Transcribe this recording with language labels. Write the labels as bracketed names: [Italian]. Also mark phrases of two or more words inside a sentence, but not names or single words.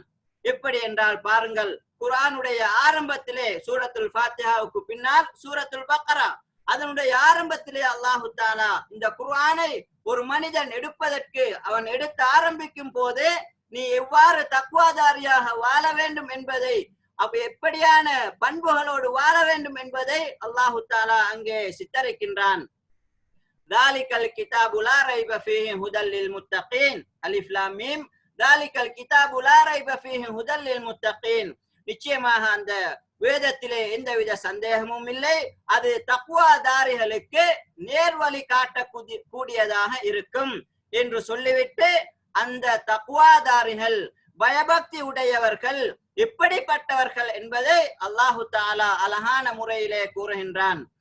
[Tamil] எப்படி என்றால் பாருங்கள், குர்ஆனுடைய ஆரம்பத்திலே சூரத்துல் ஃபாத்திஹாவுக்கு பின்னால் சூரத்துல் பக்ரா, அதனுடைய ஆரம்பத்திலே [Arabic] الله تعالى [Tamil] இந்த குர்ஆனை ஒரு மனிதன் எடுப்பதற்கு அவன் எடுத்து ஆரம்பிக்கும் போதே நீ எவ்வாறு தக்வாதாரியாக வாழ வேண்டும் என்பதை, அப்ப எப்படியான பண்புகளோடு வாழ வேண்டும் என்பதை [Arabic] الله تعالى [Tamil] அங்கே சித்தரிக்கின்றான். [Arabic] ذلك الكتاب لا ريب فيه هدى للمتقين الف لام ميم ذلك الكتاب لا ريب فيه هدى للمتقين. [Tamil] நிச்சயமாக அந்த வேதத்திலே எந்தவித சந்தேகமும் இல்லை, அது தக்வாதாரிகளுக்கு நேர்வழி காட்டக்கூடியதாக இருக்கும் என்று சொல்லிவிட்டு அந்த தக்வாதாரிகள் பயபக்தி உடையவர்கள் எப்படிப்பட்டவர்கள் என்பதை [Arabic] الله تعالى [Tamil] அழகான முறையிலே கூறுகின்றான்.